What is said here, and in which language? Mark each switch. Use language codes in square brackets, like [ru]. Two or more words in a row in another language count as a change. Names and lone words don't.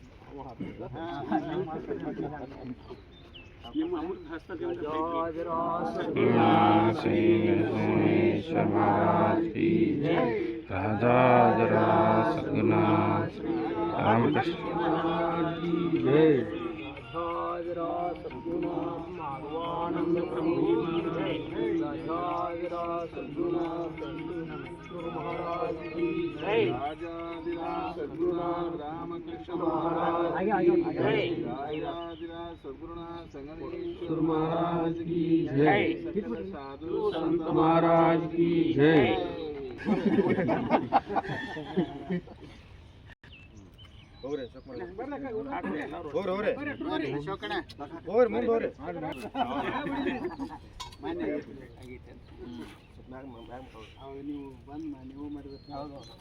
[kn] ನಿಮ್ಮ ಅಮೃತ ಹಸ್ತದಿಂದ [hi] श्री नरसिंहेश्वर महाराज की जय। राजा जरा सगुना रामकृष्ण महाराज की जय। माधवानंद प्रभु की जय। महाराज की जय। रामकृष्ण महाराज महाराज की जय। साधु संत महाराज की जय। [kn] ನೀವು ಬಂದು ನೀವು ಮಾಡಿದ್ರೆ